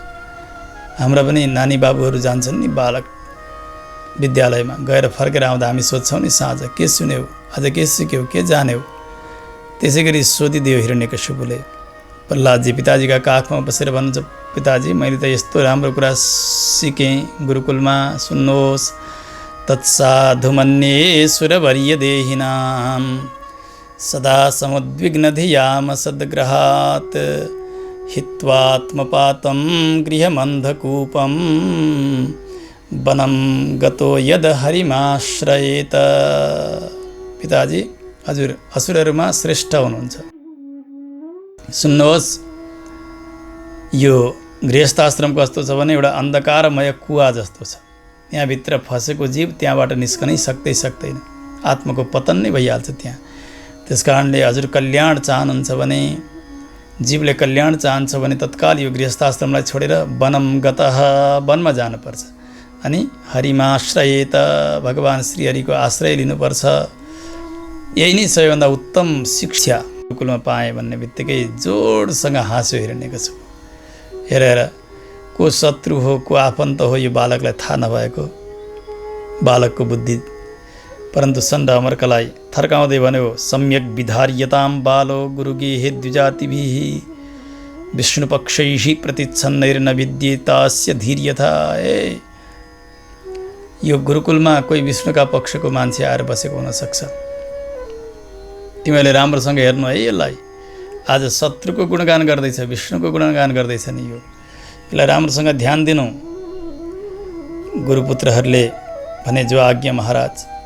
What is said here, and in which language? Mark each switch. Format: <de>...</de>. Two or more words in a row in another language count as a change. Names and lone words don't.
<ne>हाम्रा पनि नानी बाबुहरू जान्छन् नि बालक विद्यालयमा, गएर फर्केर आउँदा हामी सोध्छौँ नि साँझ, के सुन्यौ, आज के सिक्यौ, के जान्यौ। त्यसै गरी सोधिदियो हिरण्यकशिपुले। प्रहलादजी पिताजीका काखमा बसेर भन्नुहुन्छ, पिताजी मैले त यस्तो राम्रो कुरा सिकेँ गुरुकुलमा, सुन्नुहोस्।</ne> <sa>तत्साधुमन्ये सुरवर्य देहिनां सदा समुद्विग्न धियाम सद्ग्रहात् हित्वात्मपातं गृहमन्धकूपं वनं गतो यद हरिमाश्रयेत।</sa> <ne>पिताजी हजुर असुरहरूमा श्रेष्ठ हुनुहुन्छ। सुन्नुहोस्, यो गृहस्थाश्रम कस्तो छ भने एउटा अन्धकारमय कुवा जस्तो छ। त्यहाँभित्र फसेको जीव त्यहाँबाट निस्कनै सक्दैन, आत्माको पतन नै भइहाल्छ त्यहाँ। त्यस कारणले हजुर कल्याण चाहनुहुन्छ भने, जीवले कल्याण चाहन्छ भने तत्काल यो गृहस्थाश्रमलाई छोडेर</ne> <sa>वनं गतः,</sa> <ne>वनमा जानुपर्छ। अनि हरिमाश्रयेत, भगवान् श्रीहरिको आश्रय लिनुपर्छ। यही नै सबैभन्दा उत्तम शिक्षा गुरुकुलमा पाएँ भन्ने बित्तिकै जोडसँग हाँस्यो हिरण्यकशिपु। हेरेर को शत्रु हो, को आफन्त हो, यो बालकलाई थाहा नभएको बालकको बुद्धि। परन्तु सण्ड अमर्कलाई थर्काउँदै भन्यो,</ne> <sa>सम्यक विधार्यतां बालो गुरुगेहे द्विजातिभिः विष्णुपक्षैः प्रतिच्छन्नैर्न विद्येतास्य धीर्यथा।</sa> <ne>यो गुरुकुलमा कोही विष्णुका पक्षको मान्छे आएर बसेको हुनसक्छ। तिमीहरूले राम्रोसँग हेर्नु है यसलाई। आज शत्रुको गुणगान गर्दैछ, विष्णुको गुणगान गर्दैछ नि यो, यसलाई राम्रोसँग ध्यान दिनु। गुरुपुत्रहरूले भने जो आज्ञा महाराज।</ne>